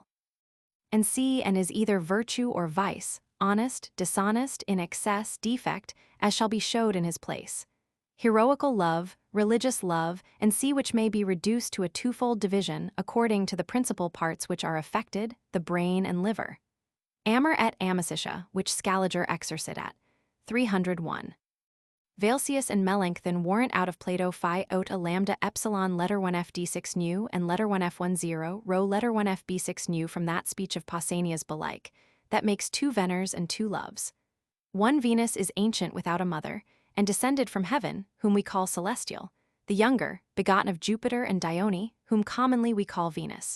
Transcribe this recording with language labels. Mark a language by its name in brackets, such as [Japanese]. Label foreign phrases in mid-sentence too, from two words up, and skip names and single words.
[English] And see, and is either virtue or vice, honest, dishonest, in excess, defect, as shall be showed in his place. Heroical love, religious love, and see which may be reduced to a twofold division according to the principal parts which are affected, the brain and liver. [Latin] Amor et amicitia, [English] which Scaliger exercit at. 301. Valsius and Melanchthon warrant out of Plato phi ot a lambda epsilon letter 1 f d6 nu and letter 1 f10 rho letter 1 f b6 nu from that speech of Pausanias belike, that makes two Veners and two loves. One Venus is ancient without a mother, and descended from heaven, whom we call celestial, the younger, begotten of Jupiter and Dione, whom commonly we call Venus.